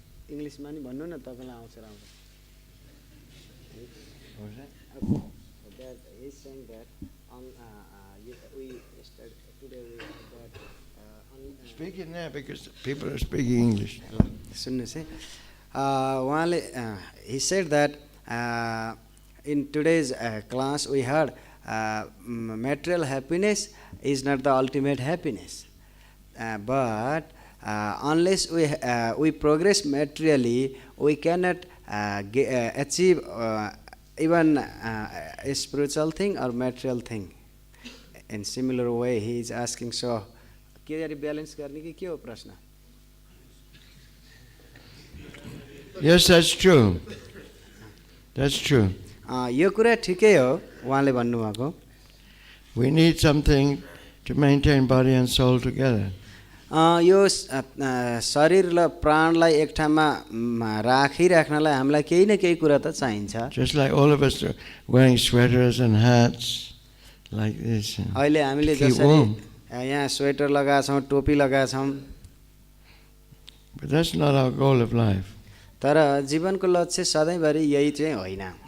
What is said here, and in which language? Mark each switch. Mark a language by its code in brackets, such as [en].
[ne] इंग्लिशमा नि भन्नु न तपाईलाई आउँछ राम्रो [en] What was that? that he is saying that on we started today we had that on Speak in there because people are speaking English. [ne] सुन्नुस् है उहाँले [en] he said that in today's class we heard material happiness is not the ultimate happiness but unless we progress materially we cannot achieve even a spiritual thing or material thing. In similar way he is asking so [ne] के balance गर्ने कि के हो प्रश्न [en] Yes, that's true. That's true. [ne] यो कुरा ठिकै हो उहाँले भन्नुभएको [en] We need something to maintain body and soul together. [ne] यो शरीर र प्राणलाई एक ठाउँमा राखिराख्नलाई हामीलाई केही न केही कुरा त चाहिन्छ [en] Just like all of us are wearing sweaters and hats like this. [ne] अहिले हामीले [en] Keep [ne] जसरी [en] warm. [ne] यहाँ स्वेटर लगाएका छौं टोपी लगाएका छौं [en] But that's not our goal of life. [ne] तर जीवनको लक्ष्य सधैँभरि यही चाहिँ होइन